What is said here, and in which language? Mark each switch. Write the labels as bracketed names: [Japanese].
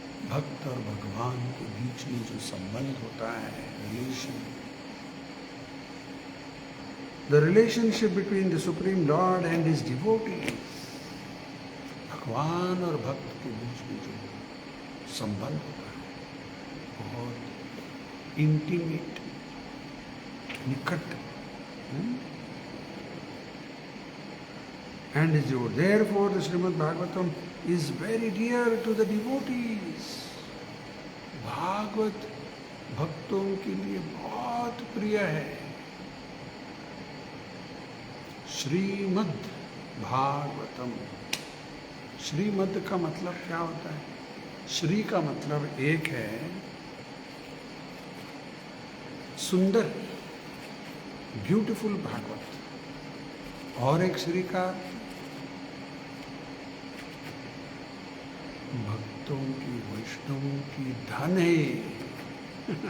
[Hindi] भक्त और भगवान के बीच में जो संबंध होता है, relation, [English] the relationship between the supreme lord and his devotees, [Hindi] भगवान और भक्त के बीच में जो संबंध होता है, बहुत इंटीमेट, निकट, [English] and is your. Therefore, the Srimad Bhagavatam is very dear to the devotees. [Hindi] Bhagavat भक्तों के लिए बहुत प्रिय है। श्रीमद् भागवतम, श्रीमद् का मतलब क्या होता है? श्री का मतलब एक है सुंदर, ब्यूटीफुल भागवत, और एक श्री का भक्तों की, वैष्णवों की धन है।